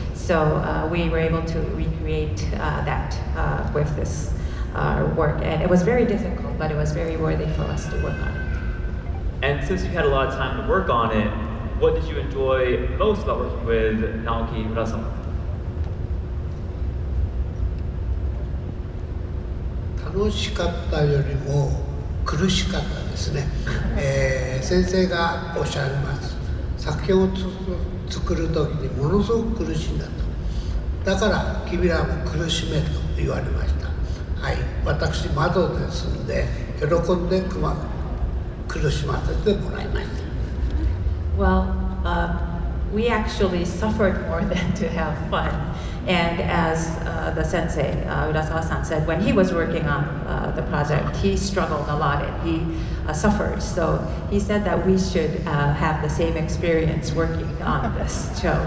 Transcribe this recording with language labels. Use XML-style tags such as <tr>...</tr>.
<en>So we were able to recreate that with this work, and it was very difficult, but it was very worthy for us to work on it. And since you had a lot of time to work on it, what did you enjoy most about working with Naoki Urasawa?</en> <ja>楽しかったよりも苦しかったですね。先生がおっしゃいます。作品を作る時にものすごく苦しいんだと。だから君らも苦しめと言われました。はい、私窓ですんで喜んで苦しませてもらいました。</ja> <en>Well, we actually suffered more than to have fun. And as the sensei, Urasawa-san, said, when he was working on the project, he struggled a lot and he suffered. So he said that we should have the same experience working on this show.</en>